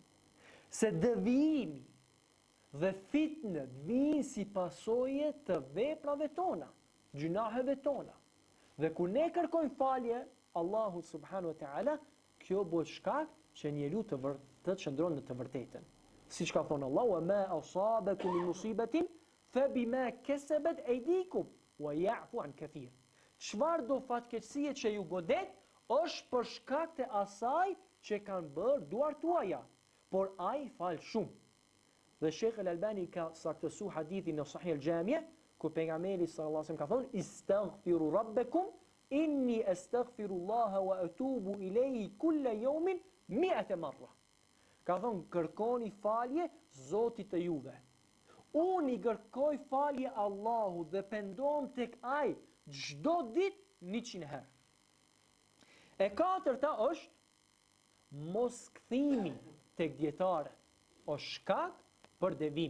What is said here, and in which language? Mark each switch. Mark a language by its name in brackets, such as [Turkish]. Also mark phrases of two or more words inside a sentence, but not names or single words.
[Albanian] Se devijimi dhe fitnët vijnë si pasojë të veprave tona, gjunaheve tona. Dhe kur ne kërkojmë falje Allahu [Arabic] سبحانه وتعالى, [Albanian] kjo bëhet shkak që njeriu të qëndron në të vërtetën. Siç ka thonë Allahu: [Arabic] "وما أصابكم من مصيبة فبما كسبت أيديكم ويعفو عن كثير." [Albanian] Çfarë do fatkeqësie që ju godet është për shkak të asaj që kanë bërë duart tuaja, por ai fal shumë. Dhe Sheikh Al-Albani ka saktësuar hadithin në Sahih Al-Jami', ku pejgamberi [Arabic] صلى الله عليه وسلم [Albanian] ka thonë: [Arabic] "استغفروا ربكم إني أستغفر الله وأتوب إليه كل يوم 100 مرة." [Albanian] Ka thonë kërkoni falje Zotit të juve. Unë i kërkoj falje Allahut dhe pendohem tek ai çdo ditë 100 herë. E katërta është mos kthimi tek dietarët, është shkak për devim.